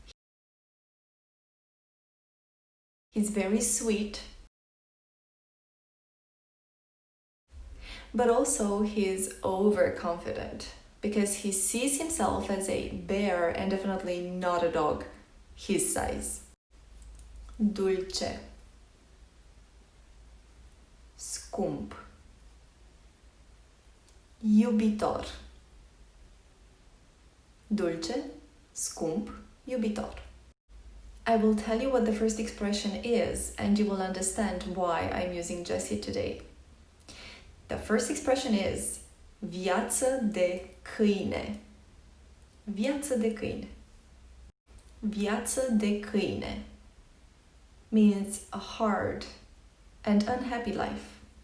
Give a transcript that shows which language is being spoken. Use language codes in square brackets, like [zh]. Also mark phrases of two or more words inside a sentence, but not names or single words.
[en] He's very sweet, but also he's overconfident because he sees himself as a bear and definitely not a dog his size. [ro] Dulce, scump, iubitor. Dulce, scump, iubitor. [en] I will tell you what the first expression is and you will understand why I'm using Jesse today. The first expression is [ro] viață de câine. Viață de câine. Viață de câine [en] means a hard and unhappy life.